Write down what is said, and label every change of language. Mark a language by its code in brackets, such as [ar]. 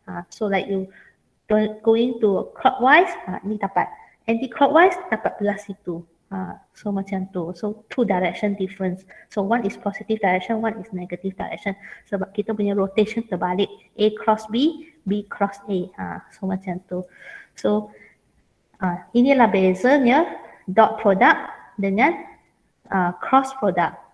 [en] So like you going to clockwise, [ms] ni dapat. Anti-clockwise dapat belah situ. So macam tu. [en] So two direction difference. So one is positive direction, one is negative direction. [ms] Sebab kita punya rotation terbalik. [en] A cross B, B cross A. [ms] So macam tu. So inilah bezanya dot product dengan cross product.